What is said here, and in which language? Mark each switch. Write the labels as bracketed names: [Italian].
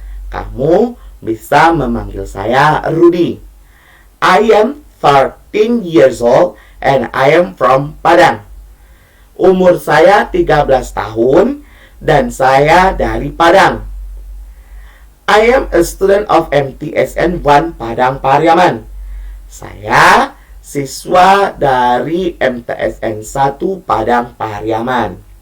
[Indonesian] Kamu bisa memanggil saya Rudy. [English] I am 13 years old and I am from Padang. [Indonesian] Umur saya 13 tahun dan saya dari Padang. [English] I am a student of MTSN 1 Padang Pariaman. [Indonesian] Saya siswa dari MTSN 1 Padang Pariaman.